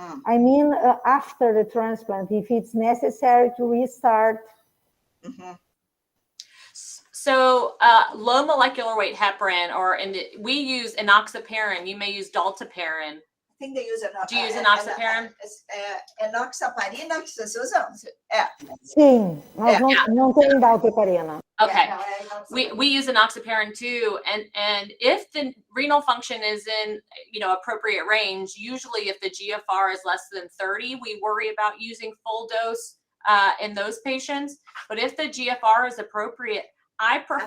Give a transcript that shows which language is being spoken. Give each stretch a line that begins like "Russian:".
English: I mean, after the transplant, if it's necessary to restart. So low molecular weight heparin, we use enoxaparin. You may use dalteparin. I think they use enoxaparin. Do you use enoxaparin?
Portuguese: Enoxaparina que vocês usam? Sim, nós não tem dalteparina.
English: Okay. We use enoxaparin too, and if the renal function is in appropriate range, usually if the GFR is less than 30, we worry about using full dose in those patients. But if the GFR is appropriate, I prefer